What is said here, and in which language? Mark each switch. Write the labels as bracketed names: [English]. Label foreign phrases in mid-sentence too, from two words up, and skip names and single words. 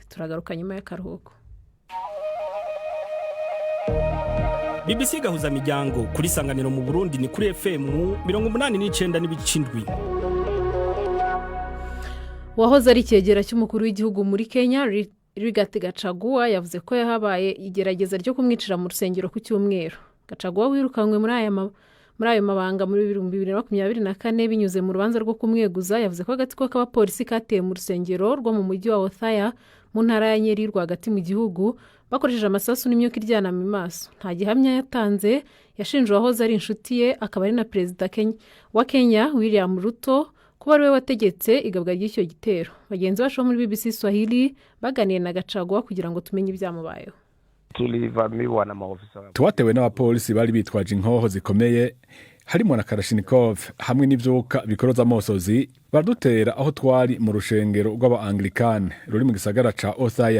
[Kinyarwanda] Turagaruka nyuma y'akaruhuko. BBC gahuza miryango kuri Sanganiro mu Burundi ni kuri FM 89.7. Wahoze ari cyegera cy'umukuru w'igihugu muri Kenya Rigathi Gachagua yavuze ko yahabaye igerageza ryo kumwicira mu rusengero ku cyumweru. Gachagua wirukanywe muri ayo mabanga muri 2024 binyuze mu rubanza rwo kumweguza yavuze ko agatsiko k'abapolisi kateye mu rusengero rwo mu mujyi wa Othaya mu ntara ya Nyeri rwagati mu gihugu bakoresheje amasasu n'imyuka iryana mu maso. Nta gihamya yatanze yashinjwe wahoze ari inshuti ye akaba ari na Perezida wa Kenya William Ruto kuba ariwe wategetse igabwa ry'icyo gitero. Bagenzi bacu muri BBC Swahili baganiye na Gachagua kugira ngo tumenye ibyamubayeho. [Swahili] Tulivamiwa na maofisa. [Rundi] Twatewe n'abapolisi bari bitwaje inkoho zikomeye harimo na Kalashnikov hamwe n'ivyuka bikoroza amosozi badutera aho twari mu rushengero rw'aba-Anglikane ruri mu gisagara ca Othaya.